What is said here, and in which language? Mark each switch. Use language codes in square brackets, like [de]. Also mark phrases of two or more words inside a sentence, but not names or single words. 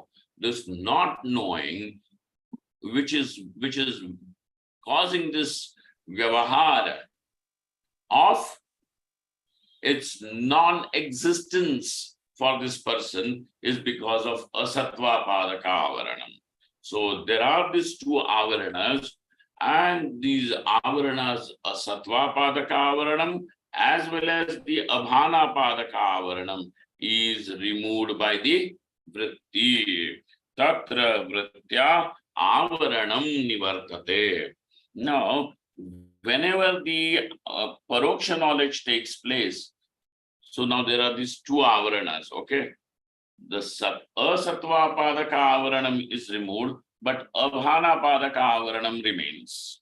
[en] This not knowing, which is causing this vyavahar of its non-existence for this person is because of [sa] asatva padaka avaranam. [en] So there are these two avaranas, and these avaranas, [sa] asatva padaka avaranam [en] as well as the [sa] abhana padaka avaranam, [en] is removed by the vritti. [sa] Tatra vrittya avaranam nivartate. [en] Now, whenever the paroksha knowledge takes place, so now there are these two avaranas, okay? The [sa] asatva padaka avaranam [en] is removed, but [sa] abhana padaka avaranam [en] remains.